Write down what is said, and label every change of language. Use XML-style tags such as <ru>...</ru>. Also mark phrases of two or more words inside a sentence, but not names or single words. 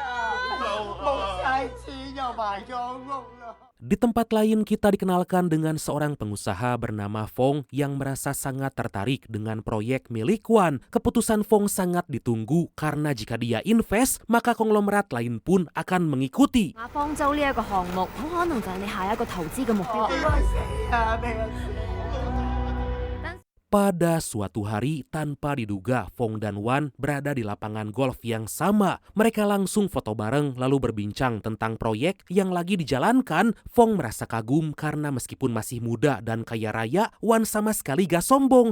<id>Di tempat lain kita dikenalkan dengan seorang pengusaha bernama Fong yang merasa sangat tertarik dengan proyek milik Wan. Keputusan Fong sangat ditunggu karena jika dia invest, maka konglomerat lain pun akan mengikuti.</id> <yue>方舟呢一個項目，好可能就係你下一個投資嘅目標。</yue> <id>Pada suatu hari, tanpa diduga, Fong dan Wan berada di lapangan golf yang sama. Mereka langsung foto bareng lalu berbincang tentang proyek yang lagi dijalankan. Fong merasa kagum karena meskipun masih muda dan kaya raya, Wan sama sekali gak sombong.</id>